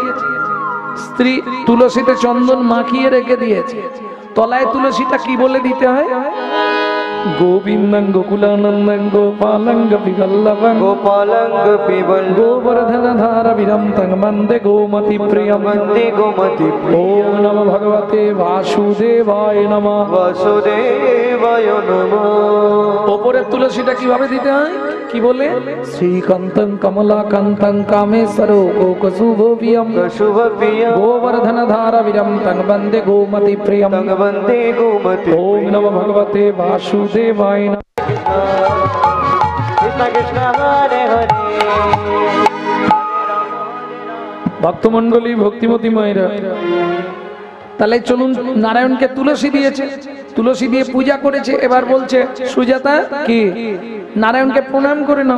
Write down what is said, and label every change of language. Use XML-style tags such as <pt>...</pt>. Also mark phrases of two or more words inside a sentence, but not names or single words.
<bn>স্ত্রী তুলসীতে চন্দন মাখিয়ে রেখে দিয়েছে। তলায় তুলসীটা কি বলে দিতে হয়?</bn> <sa>গোবিন্দং গোকুলানন্দং গোপালং গোপীবল্লভং গোপালং গোপীবল্লভং গোবর্ধনধার বিরন্তং বন্দে গোমতি প্রিয়ং বন্দে গোমতি ওম নমো ভগবতে বাসুদেবায় নমঃ। বাসুদেবায় নমঃ।</sa> <bn>ওপরের তুলসীটা কিভাবে দিতে হয়? কি বলে?</bn> <sa>শ্রীকান্তং কমলাকান্তং কামেশ্বর কোকশুভবিয়ম শুভপ্রিয়ং গোবর্ধনধার বিরন্তং বন্দে গোমতি প্রিয়ং তং বন্দে গোমতি ওম নমো ভগবতে বাসুদেবায় নমঃ। কৃষ্ণ কৃষ্ণ হরে হরে।</sa> <bn>ভক্তমণ্ডলী, ভক্তিমতী মায়েরা, তাহলে চলুন, নারায়ণকে তুলসী দিয়েছে, তুলসী দিয়ে পূজা করেছে। এবার বলছে সুজাতা কি নারায়ণকে প্রণাম করে নাও।</bn>